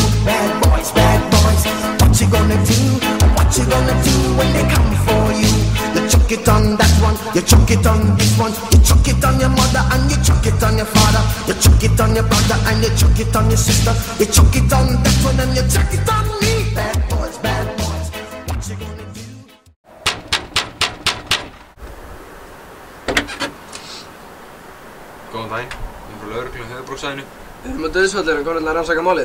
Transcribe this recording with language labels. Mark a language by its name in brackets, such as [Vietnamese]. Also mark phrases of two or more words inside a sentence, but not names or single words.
[English] Bad boys, what you gonna do? Or what you gonna do when they come for you? You chuck it on that one, you chuck it on this one, you chuck it on your mother and you chuck it on your father, you chuck it on your brother and you chuck it on your sister, you chuck it on that one and you chuck it on me. Bad boys, what you gonna do? [Icelandic] Góðan daginn, við erum frá lögreglu á höfuðborgarsvæðinu. Við erum á dauðsfallinu, komum til að rannsaka málið.